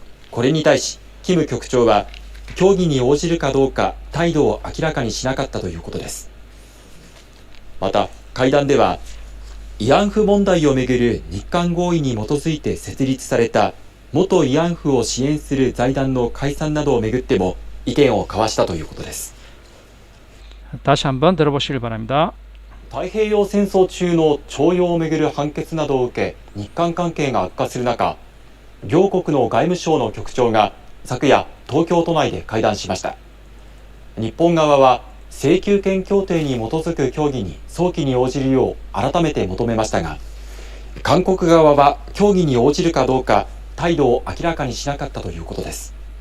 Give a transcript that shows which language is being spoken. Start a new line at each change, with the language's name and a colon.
Japanese: これに対し、キム局長は、協議に応じるかどうか態度を明らかにしなかったということです。また、会談では、慰安婦問題をめぐる日韓合意に基づいて設立された元慰安婦を支援する財団の解散などをめぐっても意見を交わしたということです。
Korean: 다시 한번 들어보시길 바랍니다.
Japanese: 太平洋戦争中の徴用をめぐる判決などを受け、日韓関係が悪化する中、両国の外務省の局長が昨夜、東京都内で会談しました。日本側は、請求権協定に基づく協議に早期に応じるよう改めて求めましたが、韓国側は協議に応じるかどうか態度を明らかにしなかったということです。